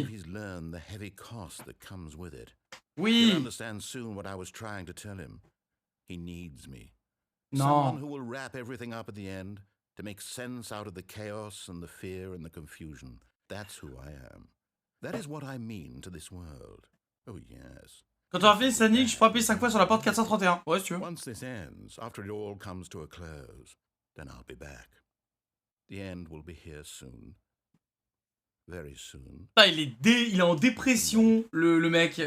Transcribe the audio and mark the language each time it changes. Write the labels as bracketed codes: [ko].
[en] If he's learned the heavy cost that comes with it. [fr] Oui. [en] He'll understand soon what I was trying to tell him. He needs me. No. Someone who will wrap everything up at the end to make sense out of the chaos and the fear and the confusion. That's who I am. That is what I mean to this world. Oh yes. [fr] Quand tu auras fini Stanley, je pourrais appuyer 5 fois sur la porte 431. Ouais, si tu veux. [en] Once this ends, after it all comes to a close, then I'll be back. The end will be here soon. Very soon. [fr] Ah, il est en dépression, le mec.